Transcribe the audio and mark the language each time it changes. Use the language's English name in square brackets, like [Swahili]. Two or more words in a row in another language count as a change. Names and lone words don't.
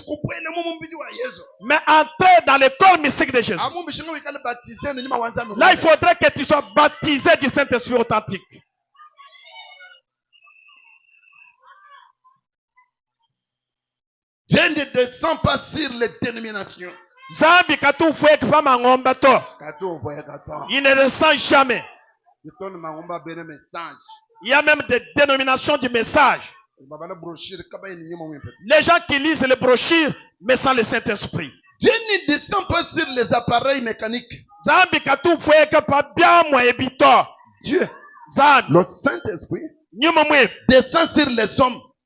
[French] Mais entrer dans le corps mystique de Jésus, là, il faudrait que tu sois baptisé du Saint-Esprit authentique. Dieu ne descend pas sur les dénominations. [Kongo] Zambi katu fwe kama ngomba to. [French] Il ne descend jamais. Il y a même des dénominations du message. Les gens qui lisent les brochures, mais sans le Saint-Esprit. Dieu ne descend pas sur les appareils mécaniques. Dieu, le Saint-Esprit, descend sur les hommes.